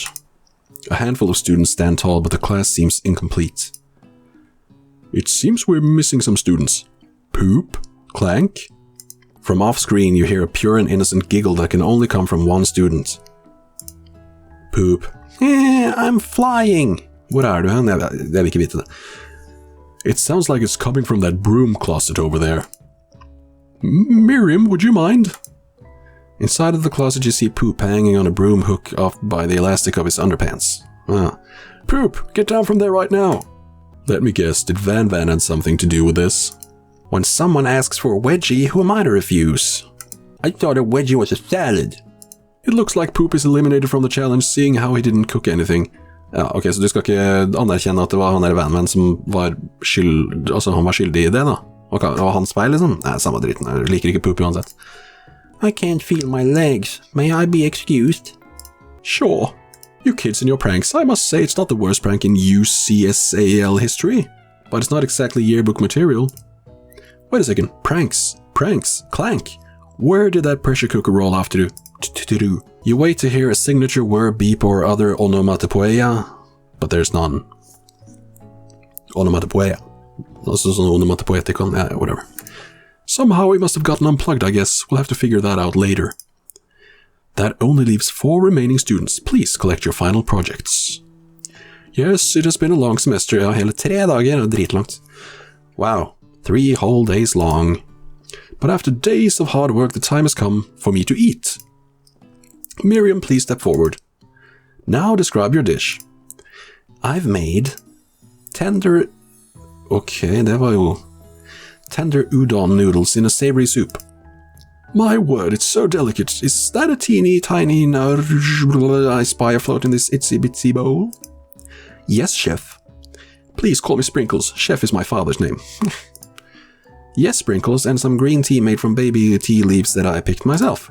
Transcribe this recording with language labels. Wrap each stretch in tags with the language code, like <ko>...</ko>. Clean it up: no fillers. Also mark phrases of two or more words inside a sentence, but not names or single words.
<en>A handful of students stand tall, but the class seems incomplete. It seems we're missing some students. Poop? Clank. From off-screen, you hear a pure and innocent giggle that can only come from one student. Poop. I'm flying.</en> <no>Hvor du hen? Jeg vil ikke vite det.</no> <en>It sounds like it's coming from that broom closet over there. Miriam, would you mind? Inside of the closet you see Poop hanging on a broom hook off by the elastic of his underpants. Poop, get down from there right now. Let me guess, did Van have something to do with this? When someone asks for a wedgie, who am I to refuse? I thought a wedgie was a salad. It looks like Poop is eliminated from the challenge, seeing how he didn't cook anything.</en> <no>Ja, ok, så du skal ikke anerkjenne at det var han der Van som var han var skyldig i det da? Og det var hans feil liksom? Nei, samme dritten, jeg liker ikke Poop uansett.</no> <en>I can't feel my legs. May I be excused? Sure. You kids and your pranks. I must say it's not the worst prank in UCSAL history. But it's not exactly yearbook material. Wait a second. Pranks. Clank. Where did that pressure cooker roll off to do? You wait to hear a signature word beep or other onomatopoeia, but there's none. Onomatopoeia. Also some onomatopoeticon. Yeah, whatever. Somehow he must have gotten unplugged, I guess. We'll have to figure that out later. That only leaves 4 remaining students. Please collect your final projects. Yes, it has been a long semester.</en> <no>Ja, hele 3 dager. Dritlangt.</no> <en>Wow. 3 whole days long. But after days of hard work, the time has come for me to eat. Miriam, please step forward. Now describe your dish. I've made tender...</en> <no>Okay, det var jo...</no> <en>Tender udon noodles in a savory soup. My word, it's so delicate. Is that a teeny tiny I spy afloat in this itsy bitsy bowl? Yes, chef. Please call me Sprinkles. Chef is my father's name. Yes, Sprinkles, and some green tea made from baby tea leaves that I picked myself.</en>